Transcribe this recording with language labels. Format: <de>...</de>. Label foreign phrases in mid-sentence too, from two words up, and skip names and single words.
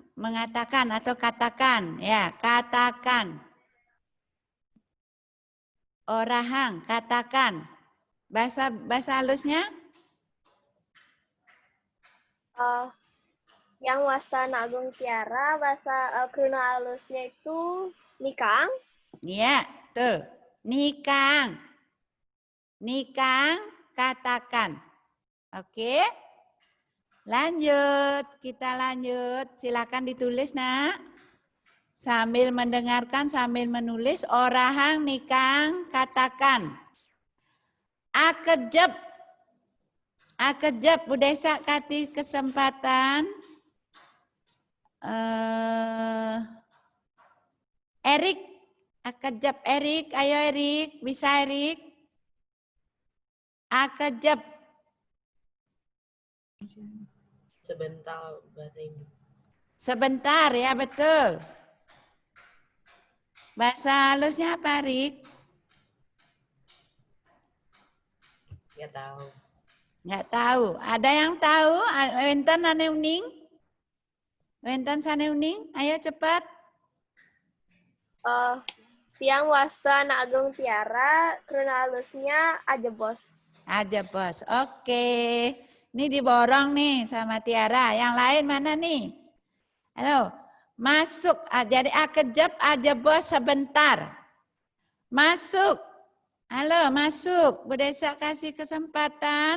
<id>Mengatakan atau katakan. Ya, katakan. Orahang. Katakan. Bahasa halusnya? Yang Wastana Agung Tiara, bahasa kruna halusnya itu nikang. Iya, tuh. Nikang. Nikang, katakan. Oke. Lanjut, kita lanjut. Silakan ditulis, Nak. Sambil mendengarkan, sambil menulis. Orahang, nikang, katakan. Akejep. Akejep, Bu Desa kasih kesempatan. Erik, akejep Erik, ayo Erik, bisa Erik? Akejep. Sebentar bahasa Inggris. Sebentar ya, betul. Bahasa halusnya apa, Erik? Nggak tahu. Nggak tahu. Ada yang tahu?</id> <ban>Wenten ane uning? Wenten sane uning? Ayo cepat. Tiang Wastana Agung Tiara, kruna halusnya ajebos. Ajebos.</ban> <id>Oke. Ini diborong nih sama Tiara. Yang lain mana nih? Halo. Masuk. Jadi akejep, ajebos sebentar. Masuk. Halo, masuk. Bu Desa kasih kesempatan.</id>